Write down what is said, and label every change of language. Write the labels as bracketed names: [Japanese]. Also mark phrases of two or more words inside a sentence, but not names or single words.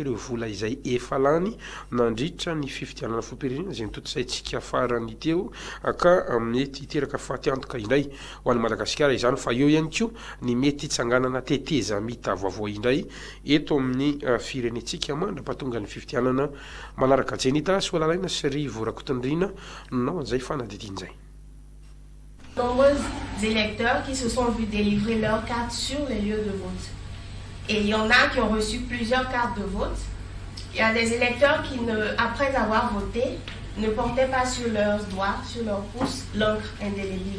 [Malagasy] ireo vola izay efa lany nandritra ny fividianana filoham-pirenena izay nitotosaintsika farany teo ka mety hiteraka fahatiantoka indray ho an'ny Madagasikara izany fa eo ihany koa ny mety hitsanganana teteza mita vaovao indray eto amin'ny firenetsika mandrapahatonga ny fividianana manaraka Jenita Soalalaina sy Rivo Rakotondrina nao an'izay fanadidin'izay. [French] Nombreux électeurs qui se sont vus délivrer leurs cartes sur les lieux de vote. Et il y en a qui ont reçu plusieurs cartes de vote. Il y a des électeurs qui, après avoir voté, ne portaient pas sur leurs doigts, sur leurs pouces, l'encre indélébile.